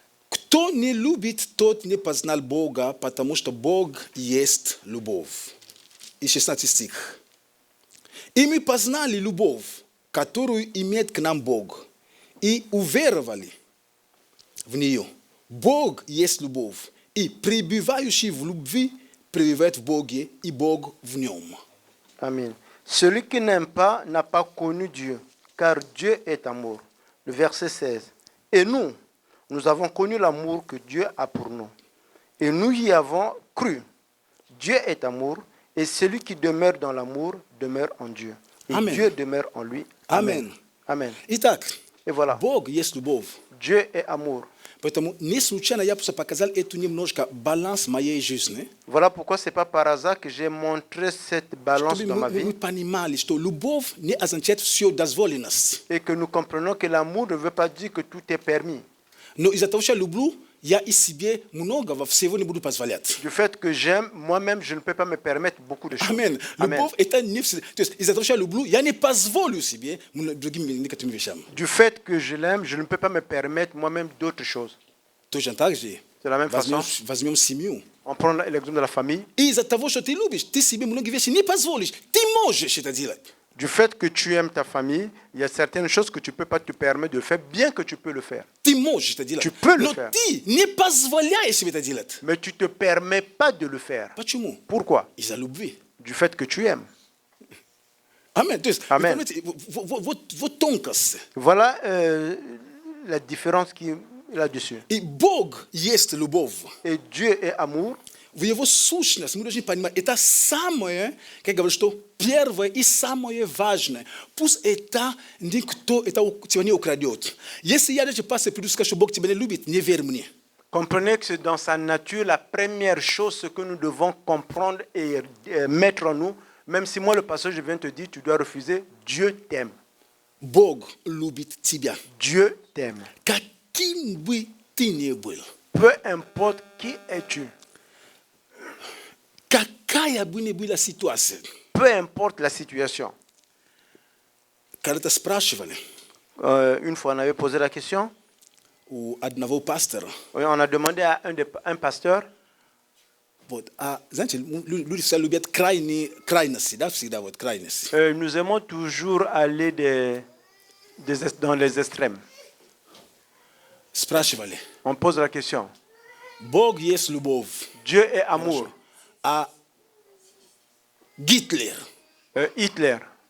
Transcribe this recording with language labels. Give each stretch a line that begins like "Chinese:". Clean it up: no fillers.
Russian: Кто не любит, тот не познал Бога, потому что Бог есть любовь. И 16 стих. Imi paznali любов, которую имеет к нам Бог, и уверовали в нее. Бог есть любовь, и пребывающий в любви пребывает в Боге, и Бог в нем. Amen.
French: Celui qui n'aime pas n'a pas connu Dieu, car Dieu est amour. Le verset 16. Et nous avons connu l'amour que Dieu a pour nous. Et nous y avons cru. Dieu est amour, et celui qui demeure dans l'amour demeure en Dieu. Et Amen. Dieu demeure en lui. Amen. Amen.
Russian: Итак,
French: Et voilà.
Russian: Бог есть любовь.
French: Dieu est amour.
Russian: Поэтому не случайно я просто показал эту немножко баланс моей жизни.
French: Voilà pourquoi c'est pas par hasard que j'ai montré cette balance
Russian: Чтобы
French: dans ma
Russian: мы
French: vie
Russian: понимали, что любовь не означает все дозволенность.
French: et que nous comprenons que l'amour ne veut pas dire que tout est permis.
Russian: Но из-за того, что я люблю, я и себе многого всего не буду позволять.
French: Du fait que j'aime, moi-même, je ne peux pas me permettre beaucoup de choses.
Russian: Амен. Любовь это не все. То есть из-за того, что я люблю, я не позволю себе другим некоторым вещам.
French: Du fait que je l'aime, je ne peux pas me permettre moi-même d'autres choses.
Russian: Точно так же.
French: De la même façon,
Russian: Возьмем семью.
French: on prend l'exemple de la famille.
Russian: И из-за того, что ты любишь, ты себе многие вещи не позволишь. Ты можешь это делать.
French: Du fait que tu aimes ta famille, il y a certaines choses que tu ne peux pas te permettre de faire, bien que tu peux le faire.
Russian: Ты можешь это делать.
French: Tu peux le
Russian: Но
French: faire.
Russian: ты не позволяешь себе это делать.
French: Mais tu ne te permets pas de le faire.
Russian: Почему?
French: Pourquoi?
Russian: Из-за любви.
French: Du fait que tu aimes.
Russian: Амен. То есть, Амен. вот тонкость.
French: Voilà la différence qui est là-dessus.
Russian: И Бог есть любовь.
French: Et Dieu est amour.
Russian: В его сущности мы должны понимать, это самое, как говорят, что первое и самое важное. Пусть это никто тебя не украдет. Если я даже пастор приду и скажу, что Бог тебя не любит, не верь мне.
French: Comprenez que c'est dans sa nature la première chose ce que nous devons comprendre et mettre en nous. Même si moi, le pasteur, je viens te dire, tu dois refuser, Dieu t'aime.
Russian: Бог любит тебя.
French: Dieu t'aime.
Russian: Каким бы ты ни был,
French: Peu importe qui es-tu,
Russian: какая бы ни была ситуация,
French: peu importe la situation.
Russian: когда-то спрашивали
French: Une fois, on avait posé la question.
Russian: у одного пастора,
French: Oui, on a demandé à un pasteur.
Russian: вот, знаете, люди всегда любят крайности, да, всегда вот крайности.
French: Nous aimons toujours aller dans les extrêmes.
Russian: Спрашивали,
French: On pose la question.
Russian: Бог есть любовь,
French: Dieu est amour.
Russian: а Гитлер,
French: Hitler,